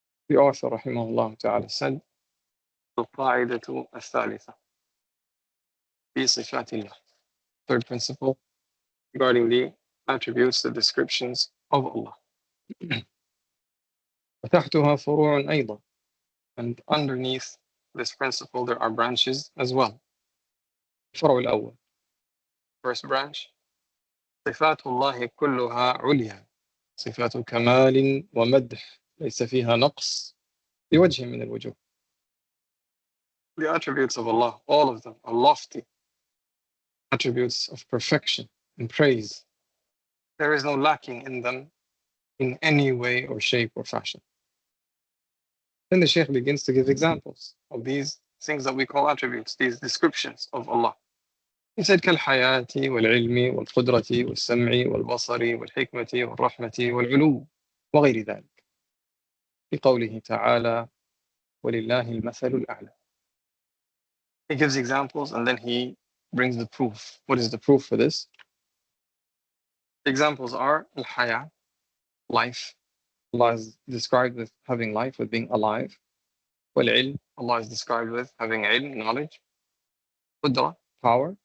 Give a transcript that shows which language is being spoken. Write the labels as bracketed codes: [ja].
[en] The author, rahimahullah ta'ala, said, [ar] al-Qā'idatu al-Thālithah fi sifatillah. [en] Third principle regarding the attributes, the descriptions of Allah. [ar] وتحتها فروع أيضا. [en] And underneath this principle there are branches as well. [ar] الفرع الأول. [en] First branch, [ar] صفات الله كلها عليا صفات كمال ومدح ليس فيها نقص بوجه من الوجوه. [en] The attributes of Allah, all of them, are lofty attributes of perfection and praise. There is no lacking in them in any way or shape or fashion. Then the Shaykh begins to give examples of these things that we call attributes, these descriptions of Allah. He said, [ar] كالحياة والعلم والقدرة والسمع والبصر والحكمة والرحمة والعلو وغير ذلك. في قوله تعالى ولله المثل الأعلى. [en] He gives examples and then he brings the proof. What is the proof for this? Examples are al-Hayā, life. Allah is described with having life, with being alive. Wal-ilm, Allah is described with having ilm, knowledge. Qudra, power.